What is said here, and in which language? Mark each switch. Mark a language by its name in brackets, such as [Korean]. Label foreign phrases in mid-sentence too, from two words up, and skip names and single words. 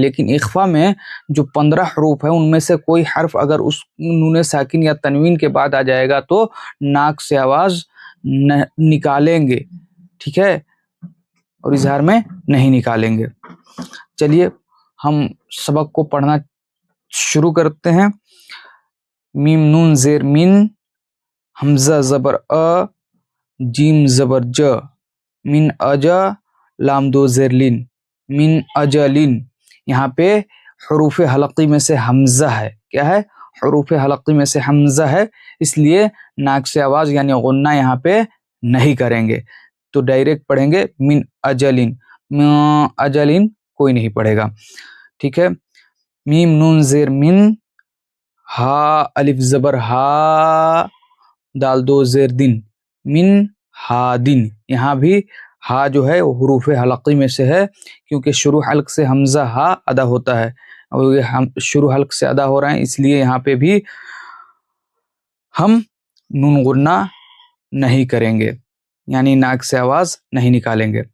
[Urdu] لیکن اخفا میں جو 15 حروف ہیں ان میں سے کوئی حرف اگر اس نون ساکن یا تنوین کے بعد آ جائے گا تو ناک سے آواز نکالیں گے، ٹھیک ہے، اور اظہار میں نہیں نکالیں گے. چلیے ہم سبق کو پڑھنا شروع کرتے ہیں. میم نون زیر من، حمزہ زبر ا، جیم زبر ج، من اجا، لام دو زیر لن، من اجلن. یہاں پہ حروف حلقی میں سے حمزہ ہے. کیا ہے؟ حروف حلقی میں سے حمزہ ہے، اس لیے ناک سے آواز یعنی غنہ یہاں پہ نہیں کریں گے. تو ڈائریکٹ پڑھیں گے من اجلن. من اجلن کوئی نہیں پڑھے گا، ٹھیک ہے. میم نون زیر من، ہا الف زبر ہا، دال دو زیر دن، من ہا دن. یہاں بھی ہا جو ہے وہ حروف حلقی میں سے ہے کیونکہ شروع حلق سے حمزہ ہا ادا ہوتا ہے اور یہ شروع حلق سے ادا ہو رہے ہیں، اس لیے یہاں پہ بھی ہم نون غنہ نہیں کریں گے یعنی ناک سے آواز نہیں نکالیں گے.